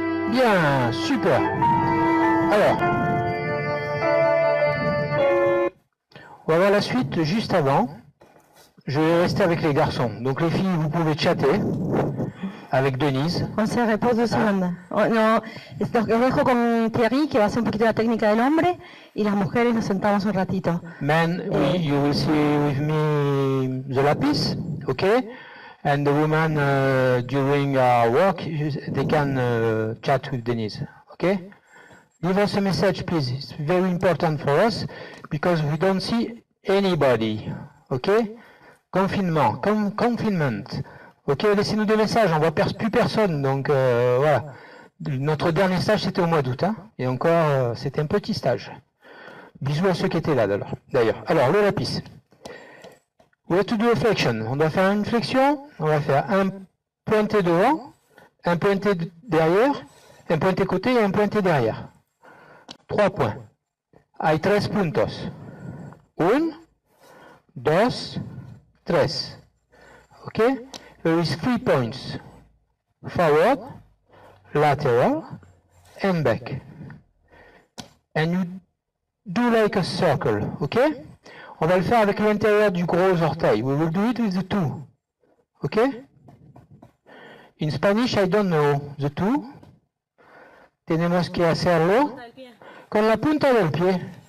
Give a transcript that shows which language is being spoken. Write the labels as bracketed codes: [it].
[fr] Bien, super. Alors, on va voir la suite juste avant. Je vais rester avec les garçons. Donc les filles, vous pouvez chatter avec Denise. On se repose 2 segundos. [es] No, los dejo con Thierry, que va a hacer un poquito la técnica del hombre, y las mujeres nos sentamos un ratito. [en] Men, you will see with me the lapis, okay? And the woman during our work, they can chat with Denise, okay? Leave us a message, please. It's very important for us because we don't see anybody, okay? Confinement, confinement. [fr] Ok, laissez-nous des messages, on voit plus personne, donc voilà. Notre dernier stage c'était au mois d'août, hein, et encore c'était un petit stage. Bisous à ceux qui étaient là d'ailleurs. Alors le lapis. [en] We have to do a flexion. [fr] On doit faire une flexion, on va faire un pointé devant, un pointé derrière, un pointé côté et un pointé derrière. [en] 3 points. [es] Hay 3 puntos. [en] 1, 2, 3. Okay? There is 3 points. Forward, lateral, and back. And you do like a circle, okay? [fr] On va le faire avec l'intérieur du gros orteil. [en] We will do it with the two. Okay? In Spanish, I don't know the two. [es] Tenemos que hacerlo con la punta del pie.